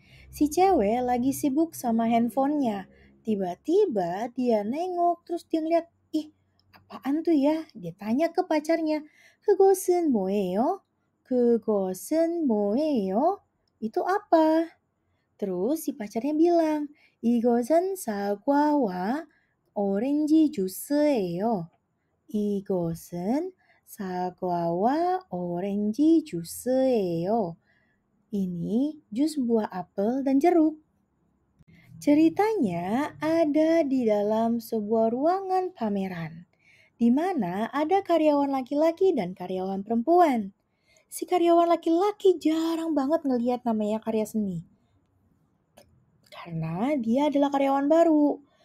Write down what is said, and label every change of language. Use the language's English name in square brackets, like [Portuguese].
[Indonesian] Si cewek lagi sibuk sama handphonenya. Tiba-tiba dia nengok terus dia ngeliat, ih apaan tuh ya? Dia tanya ke pacarnya, [Korean] 그것은 뭐예요? 그것은 뭐예요? [Indonesian] Itu apa? Terus si pacarnya bilang, [Korean] 이것은 사과와 오렌지 주스예요. 이것은 사과와 오렌지 주스예요. [Indonesian] Ini jus buah apel dan jeruk. Ceritanya ada di dalam sebuah ruangan pameran, di mana ada karyawan laki-laki dan karyawan perempuan. Si karyawan laki-laki jarang banget ngeliat namanya karya seni, karena dia adalah karyawan baru.